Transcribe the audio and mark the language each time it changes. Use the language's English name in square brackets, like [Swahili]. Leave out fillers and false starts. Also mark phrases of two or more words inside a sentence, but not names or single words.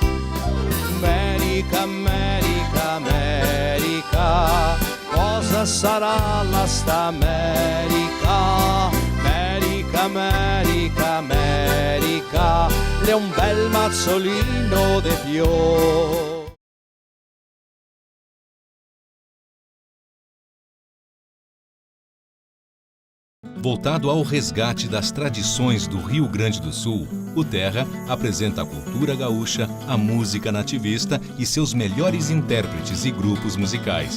[Italian] America, America, America, cosa sarà la sta America? America, America, America, è un bel mazzolino de fiori. [Portuguese] Voltado ao resgate das tradições do Rio Grande do Sul, o Terra apresenta a cultura gaúcha, a música nativista e seus melhores intérpretes e grupos musicais.